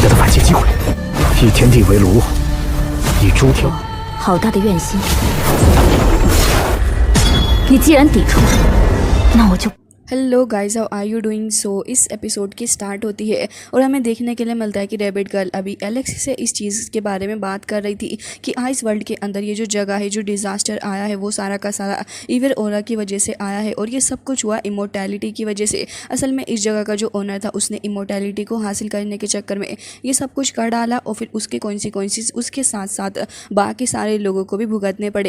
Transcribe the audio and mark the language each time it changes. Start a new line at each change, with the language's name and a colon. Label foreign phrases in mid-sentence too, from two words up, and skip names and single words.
Chinese: 借机会，以天地为炉，以诸天。好大的怨心！你既然抵触，那我就。
English: Hello guys, How are you doing.
Hindi: सो इस एपिसोड की स्टार्ट होती है और हमें देखने के लिए मिलता है कि रैबिट गर्ल अभी एलेक्स से इस चीज़ के बारे में बात कर रही थी कि आइस वर्ल्ड के अंदर ये जो जगह है, जो डिज़ास्टर आया है, वो सारा का सारा
English: evil aura
Hindi: की वजह से आया है और ये सब कुछ हुआ इमोर्टैलिटी की वजह से। असल में इस जगह का जो ओनर था उसने इमोर्टैलिटी को हासिल करने के चक्कर में ये सब कुछ कर डाला और फिर उसके कॉन्सिक्वेंसेस उसके साथ साथ बाकी सारे लोगों को भी भुगतने पड़े।